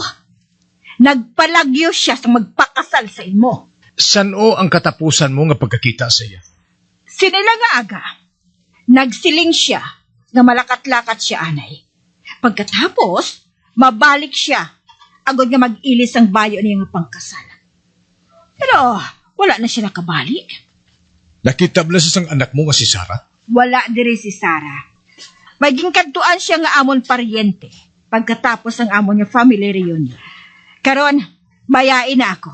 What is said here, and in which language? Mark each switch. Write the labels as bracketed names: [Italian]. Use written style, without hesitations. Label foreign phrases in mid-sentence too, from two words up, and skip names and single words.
[Hiligaynon] Nagpalagyo siya sa magpakasal sa imo. San o ang katapusan mo nga pagkakita sa iya? Sinila nga aga, nagsiling siya nga malakat-lakat siya anay. Pagkatapos, mabalik siya agad nga mag-ilis ang bayo niya nga pangkasal. Pero wala na siya nakabalik. Nakita ba na sa isang anak mo nga si Sarah? Wala diri si Sarah. Maging kantuan siya nga amon paryente pagkatapos ang amon niya [English] family reunion. [Hiligaynon] Karon, bayain na ako.